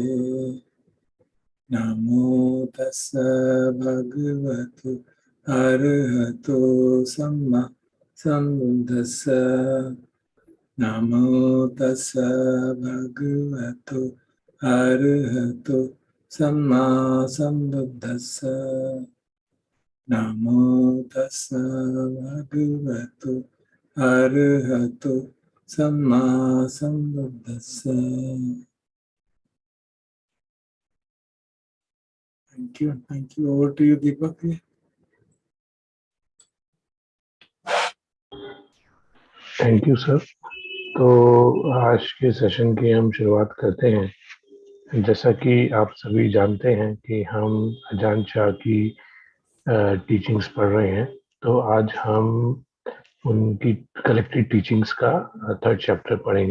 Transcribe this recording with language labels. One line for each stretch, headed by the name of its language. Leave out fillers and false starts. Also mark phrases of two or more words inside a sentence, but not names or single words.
Pali: Namo Tassa Bhagavato Arahato Samma Sambuddhassa Namo Tassa Bhagavato Arahato Samma Sambuddhassa Namo Tassa Bhagavato Arahato Samma Sambuddhassa.
English: Thank you. Over to you, Deepak. Thank you sir.
Hindi: तो आज के सेशन की हम शुरुआत करते हैं। जैसा कि आप सभी जानते हैं कि हम अजान शाह की टीचिंग्स पढ़ रहे हैं, तो आज हम उनकी
English: collected teachings
Hindi: का
English: third chapter
Hindi: पढ़ेंगे।